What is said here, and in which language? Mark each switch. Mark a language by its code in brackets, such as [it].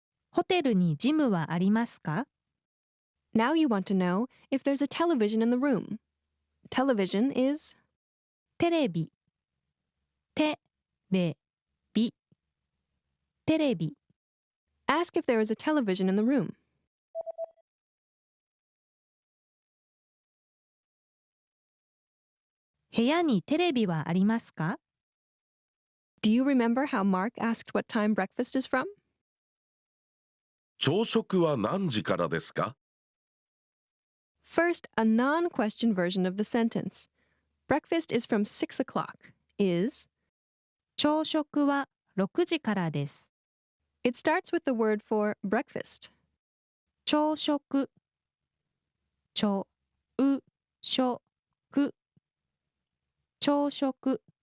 [ja] ホテルにジムはありますか [en] Now you want to know if there's a television in the room. Television is [ja] テレビテレビテレビ [en] ask if there is a television in the room. [ja] 部屋にテレビはありますか [en] Do you remember how Mark asked what time breakfast is from? [ja] 朝食は何時からですか？ [en] First, a non-question version of the sentence. Breakfast is from 6 o'clock is [ja] 朝食は6時からです [en] it starts with the word for breakfast. [ja] 朝食朝食朝食